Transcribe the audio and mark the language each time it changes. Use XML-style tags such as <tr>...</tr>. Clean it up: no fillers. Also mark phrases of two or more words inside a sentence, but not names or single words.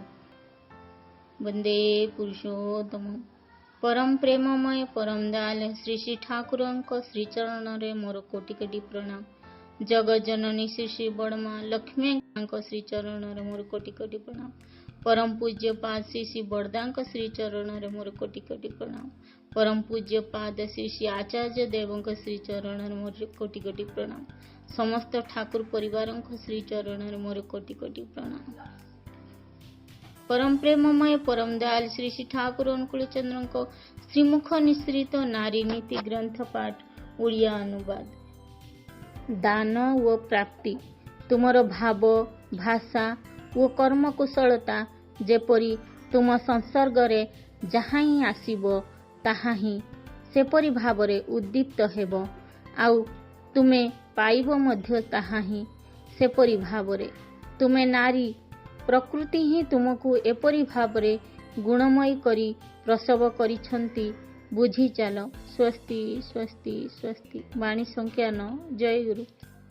<or>ବନ୍ଦେ ପୁରୁଷୋତ୍ତମ ପରମ ପ୍ରେମମୟ ପରମ ଦୟାଲ ଶ୍ରୀ ଶ୍ରୀ ଠାକୁର ଶ୍ରୀ ଚରଣ ରେ ମୋର କୋଟି କୋଟି ପ୍ରଣାମ। ଜଗତ ଜନନୀ ଶ୍ରୀ ଶ୍ରୀ ବଡ଼ମା ଲକ୍ଷ୍ମୀ ଶ୍ରୀ ଚରଣ ରେ ମୋର କୋଟି କୋଟି ପ୍ରଣାମ। ପରମ ପୂଜ୍ୟ ପାଦ ଶ୍ରୀ ଶ୍ରୀ ବଡ଼ଦା ଶ୍ରୀ ଚରଣ ରେ ମୋର କୋଟି କୋଟି ପ୍ରଣାମ। ପରମ ପୂଜ୍ୟ ପାଦ ଶ୍ରୀ ଶ୍ରୀ ଆଚାର୍ଯ୍ୟ ଦେବ ଶ୍ରୀ ଚରଣ ରେ ମୋର କୋଟି କୋଟି ପ୍ରଣାମ। ସମସ୍ତ ଠାକୁର ପରିବାର ଶ୍ରୀ ଚରଣ ରେ ମୋର କୋଟି କୋଟି ପ୍ରଣାମ। ପରମ ପ୍ରେମମୟ ପରମ ଦୟାଲ ଶ୍ରୀ ଶ୍ରୀ ଠାକୁର ଅନୁକୂଳ ଚନ୍ଦ୍ର ଶ୍ରୀମୁଖ ନିଶ୍ରିତ ନାରୀ ନୀତି ଗ୍ରନ୍ଥ ପାଠ ଓଡ଼ିଆ ଅନୁବାଦ। ଦାନ ବ ପ୍ରାପ୍ତି ତୁମର ଭାବ ଭାଷା ବ କର୍ମ କୁଶଳତା ଯେପରି ତୁମ ସଂସର୍ଗ ରେ ଯହାଁ ହି ଆସିବୋ ତାହା ହି ସେପରି ଭାବରେ ଉଦ୍ଦୀପ୍ତ ହେବୋ ଆଉ ତୁମେ ପାଇବୋ ମଧ୍ୟ ତାହା ହି ସେପରି ଭାବରେ। ତୁମେ ନାରୀ ପ୍ରକୃତି ହି ତୁମକୋ ଏପରି ଭାବରେ ଗୁଣମୟୀ କରି ପ୍ରସବ କରିଛନ୍ତି ବୁଝି ଚାଲ।</or> <sa>स्वस्ति स्वस्ति स्वस्ति।</sa> <or>ବାଣୀ ସଂଖ୍ୟା 9। ଜୟ ଗୁରୁ।</or>